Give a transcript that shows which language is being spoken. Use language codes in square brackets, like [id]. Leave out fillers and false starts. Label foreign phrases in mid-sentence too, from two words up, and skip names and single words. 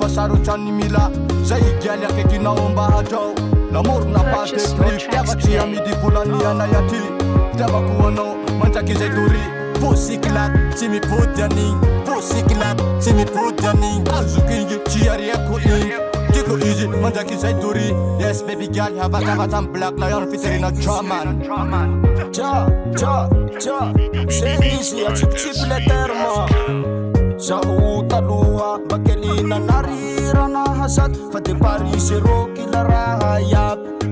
[mg] fa sarotrany mila Zay igaly akaikinao mba hadrao Lamorona pate prix Fitiavatsy amidy volanianay aty Fitiavako anao manjaky izay tory Posiklat tsy mipody an'igny Posiklat tsy mipody an'igny Azoko igny tsy ariako igny Tiako izy manjaky izay tory [en] Yes baby girl [mg] havakavatsy amy Black Lion fitirina Draman Zegny izy atsipitsipy [fr] le terme [mg] Zaho taloha bakelina narirana hasat Fa de Paris kila raha yaby